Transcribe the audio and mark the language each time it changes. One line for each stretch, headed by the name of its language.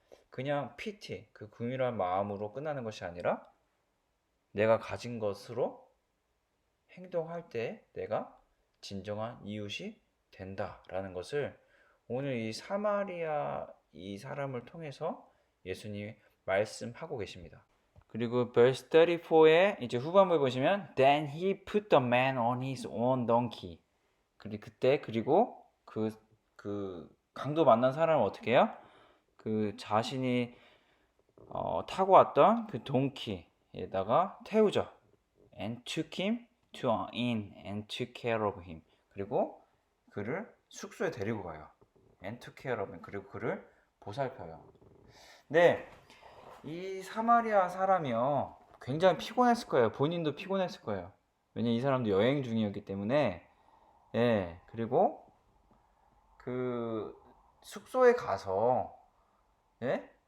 Korean: 그냥 PT, 그 긍휼한 마음으로 끝나는 것이 아니라 내가 가진 것으로 행동할 때 내가 진정한 이웃이 된다라는 것을 오늘 이 사마리아 이 사람을 통해서 예수님이 말씀하고 계십니다. 그리고 verse 34에 이제 후반부에 보시면
English: Then he put the man on his own donkey.
Korean: 그리고 그 강도 만난 사람을 어떻게 해요? 그 자신이 타고 왔던 그 동키에다가 태우죠.
English: And took him to an inn and took care of him.
Korean: 그리고 그를 숙소에 데리고 가요.
English: And took care of him.
Korean: 그리고 그를 보살펴요. 네, 이 사마리아 사람이요. 굉장히 피곤했을 거예요. 본인도 피곤했을 거예요. 왜냐면 이 사람도 여행 중이었기 때문에. 예, 그리고 그 숙소에 가서 예?